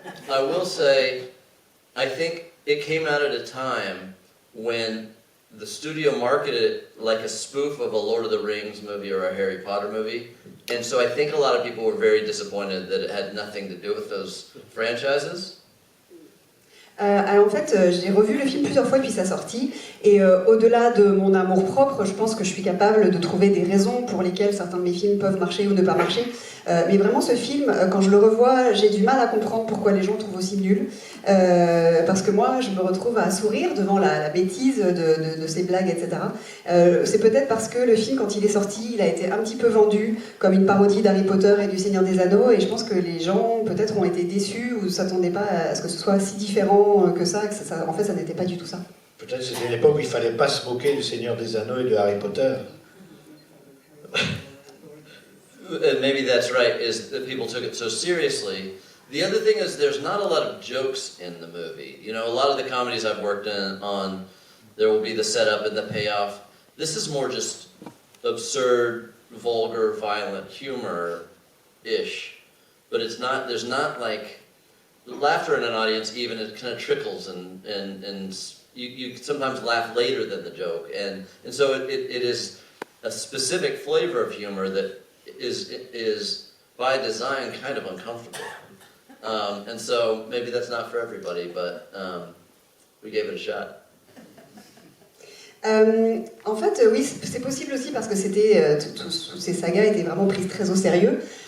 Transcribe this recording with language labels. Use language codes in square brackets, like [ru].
[en] I will say, I think it came out at a time when the studio marketed it like a spoof of a Lord of the Rings movie or a Harry Potter movie. And so I think a lot of people were very disappointed that it had nothing to do with those franchises. [fr] Alors en fait, j'ai revu le film plusieurs fois depuis sa sortie, et au-delà de mon amour propre, je pense que je suis capable de trouver des raisons pour lesquelles certains de mes films peuvent marcher ou ne pas marcher. Mais vraiment, ce film, quand je le revois, j'ai du mal à comprendre pourquoi les gens le trouvent aussi nul. Parce que moi, je me retrouve à sourire devant la bêtise de ces blagues, etc. C'est peut-être parce que le film, quand il est sorti, il a été un petit peu vendu comme une parodie d'Harry Potter et du Seigneur des Anneaux, et je pense que les gens, peut-être, ont été déçus ou ne s'attendaient pas à ce que ce soit si différent que ça, en fait, ça n'était pas du tout ça. Peut-être que c'était une époque où il ne fallait pas se moquer du Seigneur des Anneaux et de Harry Potter. [en] Maybe that's right, is that people took it so seriously. The other thing is there's not a lot of jokes in the movie. You know, a lot of the comedies I've worked on, there will be the setup and the payoff. This is more just absurd, vulgar, violent humor-ish. But it's not, there's not like, laughter in an audience even, it kind of trickles and you sometimes laugh later than the joke. And so it is a specific flavor of humor that is by design kind of uncomfortable. And so maybe that's not for everybody, but we gave it a shot. [fr] En fait, oui, c'est possible aussi parce que toutes ces sagas étaient vraiment prises très au sérieux.